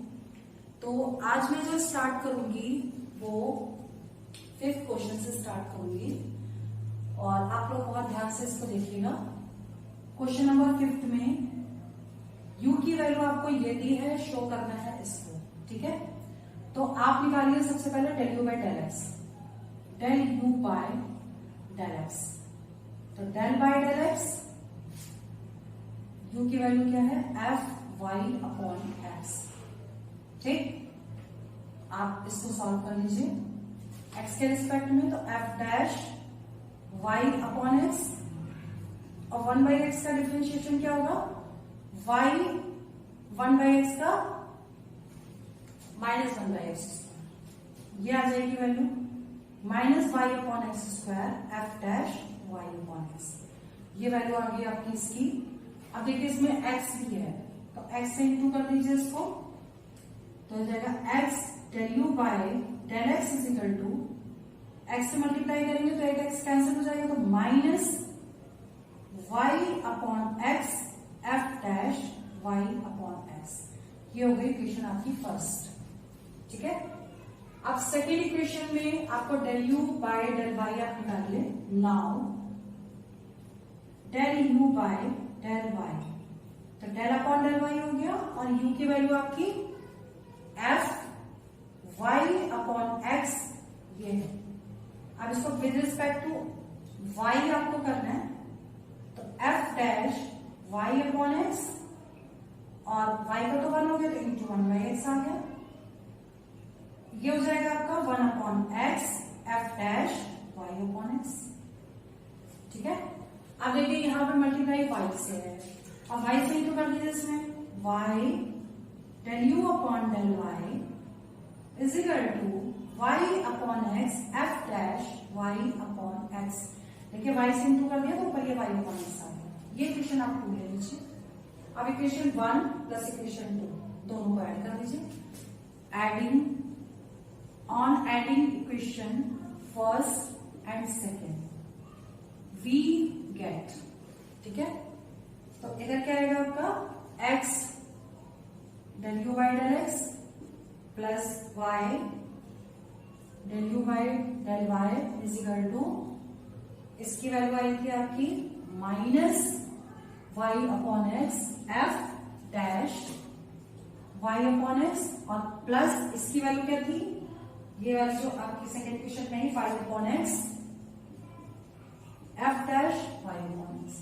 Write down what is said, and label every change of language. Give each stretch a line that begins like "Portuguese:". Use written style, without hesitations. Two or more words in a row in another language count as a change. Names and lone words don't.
Hindi: तो आज मैं जो स्टार्ट करूंगी वो 5th क्वेश्चन से स्टार्ट करूंगी और आप लोग बहुत ध्यान से इसको देखिएगा।
English: question number
Hindi: 5 में u की वैल्यू आपको ये दी है, शो करना है इसको, ठीक है। तो आप निकालिए सबसे पहले
English: del u by del x, del u by del x।
Hindi: तो
English: del by del x,
Hindi: u की वैल्यू क्या है,
English: f y upon x,
Hindi: ठीक। आप इसको सॉल्व कर लीजिए x के रिस्पेक्ट में। तो
English: f dash y upon x
Hindi: और
English: 1 by x
Hindi: का डिफरेंशिएशन क्या होगा,
English: y 1 by x
Hindi: का
English: minus 1 by x,
Hindi: ये आ जाएगी वैल्यू
English: minus y upon x square f dash y upon x.
Hindi: ये वैल्यू आ गई आपकी इसकी। अब देखिए इसमें x भी है तो x से इंटू कर दीजिए इसको, तो हो जाएगा
English: x del u by del x is equal to,
Hindi: x से मल्टीप्लाई करेंगे तो एक x कैंसिल हो जाएगा, तो
English: minus y upon x f dash y upon x.
Hindi: ये हो गई इक्वेशन आपकी फर्स्ट, ठीक है। अब सेकेंड इक्वेशन में आपको
English: del u by del y
Hindi: आप निकालिए।
English: now del u by del y,
Hindi: तो
English: del upon del y
Hindi: हो गया और u की वैल्यू आपकी
English: f y upon x
Hindi: ये है। अब इसको
English: with respect to y
Hindi: आपको करना है, तो
English: f dash y upon x
Hindi: और y का तो 1 हो गया तो इंटू
English: 1 by x
Hindi: आ गया। ये हो जाएगा आपका
English: 1 upon x f dash y upon x,
Hindi: ठीक है। अब देखिए यहां पर मल्टीप्लाई y से है और y से इंटू कर दीजिए इसमें,
English: y del u upon del y is equal to y upon x f dash y upon x f डैश y अपॉन x।
Hindi: देखिए y से इंटू कर दिया तो ऊपर ये
English: y upon x
Hindi: आ गया। ये इक्वेशन आप 2 ले लीजिए। अब
English: equation 1 plus equation 2
Hindi: दोनों को ऐड कर दीजिए।
English: adding on adding equation first and second we get,
Hindi: ठीक है। तो इधर क्या आएगा आपका
English: x del u by del x plus y del u by del y is equal to,
Hindi: इसकी वैल्यू आएगी आपकी
English: minus y upon x f dash y upon x
Hindi: और प्लस इसकी वैल्यू क्या थी, ये वैल्यू जो आपकी सेकेंड इक्वेशन में ही
English: 5 upon x f dash y upon x.